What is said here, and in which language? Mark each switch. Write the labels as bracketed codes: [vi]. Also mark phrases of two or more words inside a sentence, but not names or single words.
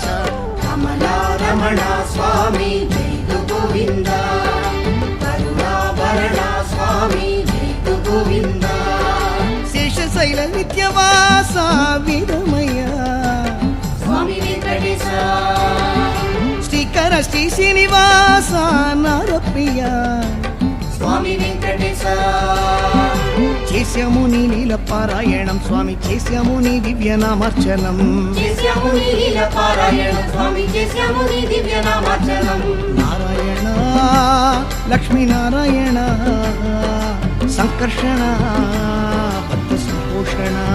[kn] ಕಮಲ ರಮಣ ಸ್ವಾಮಿ ಜೈತು ಗೋವಿಂದ ಕರುಣಾಭರಣ ಸ್ವಾಮಿ ಜೈತು ಗೋವಿಂದ ಶೇಷಶೈಲ ನಿತ್ಯವಾಸ ವೀರಮಯ್ಯ ಸ್ವಾಮಿ ವೆಂಕಟೇಶ ಶ್ರೀಕರ ಶ್ರೀ ಶ್ರೀನಿವಾಸ ನಾರಪ್ರಿಯ [te] స్వామి వెంకటేశ చేస్యముని నీలపారాయణం స్వామి చేస్యముని దివ్యనామర్చనం చేశాము నీ లీల పారాయణం స్వామి చేశాము నీ దివ్య నామార్చనం నారాయణ లక్ష్మీనారాయణ సంకర్షణ భక్త సంపోషణ